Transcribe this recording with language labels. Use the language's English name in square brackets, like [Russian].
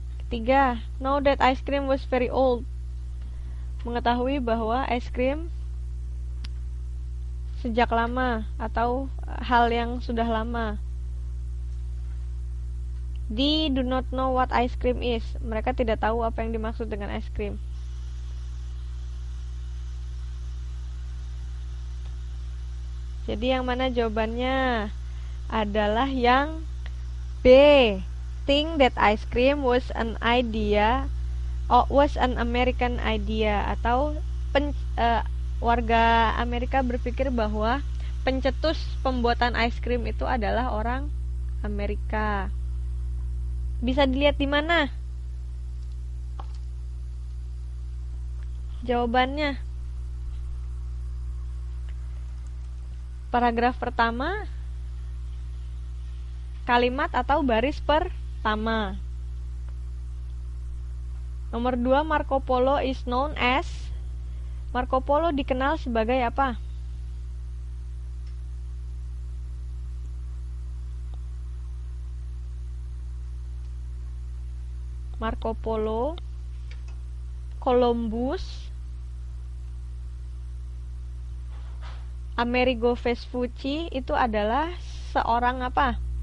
[English] 3, know that ice cream was very old. [Indonesian] Mengetahui bahwa ice cream sejak lama atau hal yang sudah lama. [English] They do not know what ice cream is. [Indonesian] Mereka tidak tahu apa yang dimaksud dengan ice cream. Jadi yang mana jawabannya? Adalah yang B. [English] Think that ice cream was an idea, was an American idea, [Indonesian] atau warga Amerika berpikir bahwa pencetus pembuatan ice cream itu adalah orang Amerika. Bisa dilihat di mana? Jawabannya paragraf pertama, kalimat atau baris pertama. [English] Nomor 2, Marco Polo is known as. [Indonesian] Marco Polo dikenal sebagai apa? Marco Polo, Columbus, Amerigo Vespucci itu adalah seorang apa?